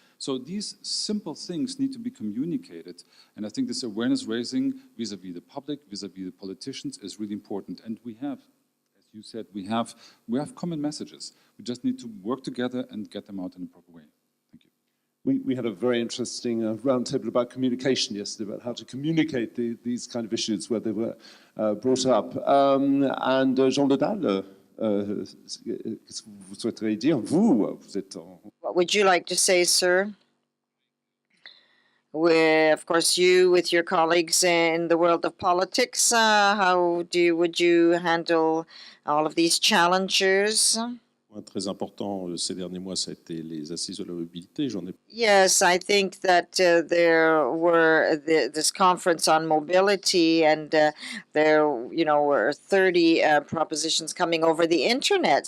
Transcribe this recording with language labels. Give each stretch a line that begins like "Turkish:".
English: So these simple things need to be communicated. And I think this awareness raising vis-à-vis the public, vis-à-vis the politicians is really important. And we have, as you said, we have common messages. We just need to work together and get them out in a proper way. Thank you. We had a very interesting roundtable about communication yesterday, about how to communicate these kind of issues where they were brought up.
French: And Jean Ledal, qu'est-ce que vous souhaiteriez dire? Vous êtes en...
English: What would you like to say, sir? Of course, you with your colleagues in the world of politics, would you handle all of these challenges?
French: Très important ces derniers mois, ça a été les assises de la mobilité.
English: Yes, I think that there were this conference on mobility, and there, were 30 propositions coming over the internet.